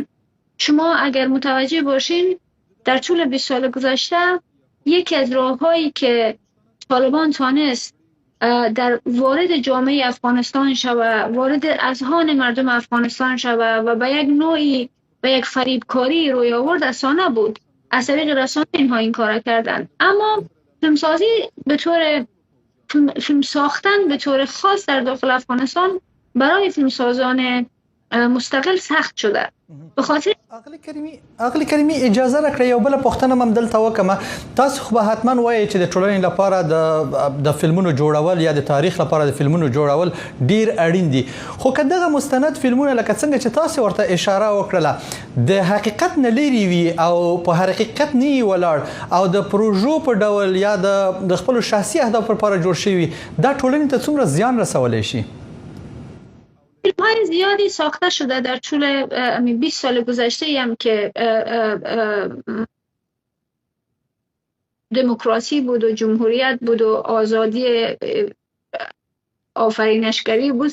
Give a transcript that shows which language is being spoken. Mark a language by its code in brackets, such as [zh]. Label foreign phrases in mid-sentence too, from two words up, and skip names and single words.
[fa] شما اگر متوجه باشین در طول 20 سال گذشته یکی از راه‌هایی که طالبان تانست در وارد جامعه افغانستان شود، وارد اذهان مردم افغانستان شود و به یک نوعی به یک فریبکاری روی آورد رسانه بود. از طریق رسانه اینها این کار کردن. اما فیلمسازی به طور فیلم ساختن به طور خاص در داخل افغانستان برای فیلمسازان مستقل سخت شده. به خاطر [ps] اغلی کریمي اجازه راکړئ یو بل پوښتنه هم دلته وکم. تاسو خو به حتما وایي چې د ټولنې لپاره د فلمونو جوړول یا د تاریخ لپاره د فلمونو جوړول ډیر اړین دي، خو که دغه مستند فلمونه لکه څنګه چې تاسو ورته اشاره وکړه د حقیقت نه لري وي او په حقیقت نه ولاړ او د پروژو په ډول یا د خپل شخصي اهداف لپاره جوړ شوی، دا ټولنې ته څومره زیان رسولی شي؟ [fa] فیلم های زیادی ساخته شده در طول 20 سال گذشته هم که دموکراسی بود و جمهوریت بود و آزادی آفرینشگری بود.